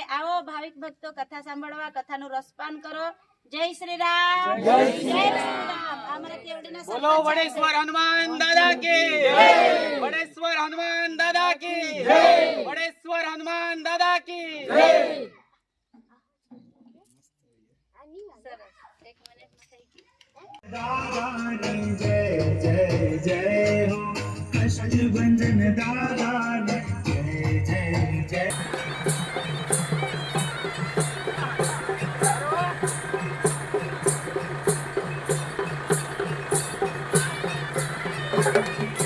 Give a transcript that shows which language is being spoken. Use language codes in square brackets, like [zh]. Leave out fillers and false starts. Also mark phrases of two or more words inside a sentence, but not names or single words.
[gu] આવો ભાવિક ભક્તો કથા સાંભળવા, કથાનું રસપાન કરો। જય શ્રી રામ, જય શ્રી રામ। અમારા કેવડીના બોલો વડેશ્વર હનુમાન દાદા કી જય। વડેશ્વર હનુમાન દાદા કી જય। વડેશ્વર હનુમાન દાદા કી જય। દાદાની જય જય જય હો, કષ્ટભંજન દાદાની જય જય જય।